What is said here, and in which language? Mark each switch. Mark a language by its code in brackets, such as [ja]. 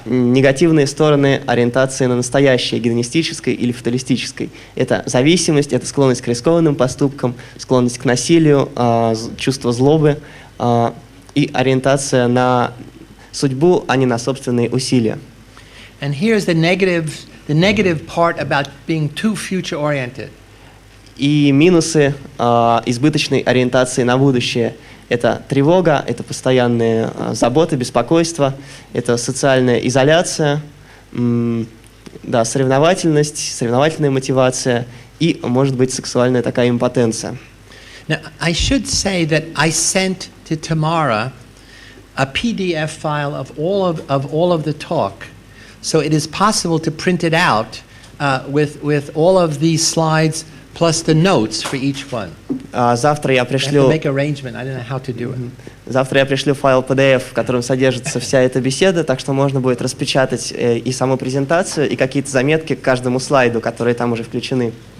[ru] Негативные стороны ориентации на настоящее, гедонистической или фаталистической. Это зависимость, это склонность к рискованным поступкам, склонность к насилию, чувство злобы и ориентация на судьбу, а не на собственные усилия. [en] And here's the negative part about being too future-oriented. [ru] И минусы избыточной ориентации на будущее. Это тревога, это постоянные заботы, беспокойство, это социальная изоляция, соревновательность, соревновательная мотивация и, может быть, сексуальная такая импотенция. [en] Now, I should say that I sent to Tamara a PDF file of all of the talk, so it is possible to print it out with all of these slides plus the notes for each one. [ru] Завтра я пришлю. [en] Make arrangement. I don't know how to do it. [ru] Завтра я пришлю файл PDF, в котором содержится вся эта беседа, так что можно будет распечатать и саму презентацию, и какие-то заметки к каждому слайду, которые там уже включены.